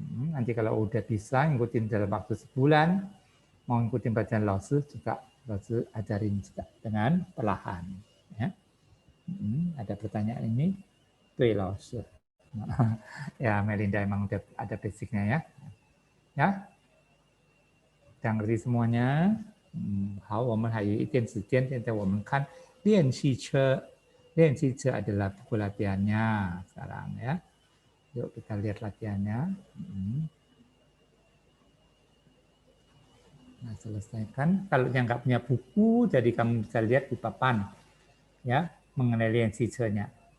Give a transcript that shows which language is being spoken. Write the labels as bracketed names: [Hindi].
[Indonesian] Nanti kalau udah bisa ngikutin dalam waktu sebulan, mau ngikutin pelajaran Laozi juga Laozi ajarin juga dengan perlahan. Ya. Ada pertanyaan ini? Tui Laozi. Ya, Melinda emang udah ada basicnya ya. Ya, udah ngerti semuanya. [Chinese] 好，我们还有一点时间，现在我们看练习册。 [Indonesian] 练习册 adalah buku latihannya sekarang ya. Yuk kita lihat latihannya. Nah, selesaikan. Kalau yang nggak punya buku, jadi kamu bisa lihat di papan ya mengenai练习册nya.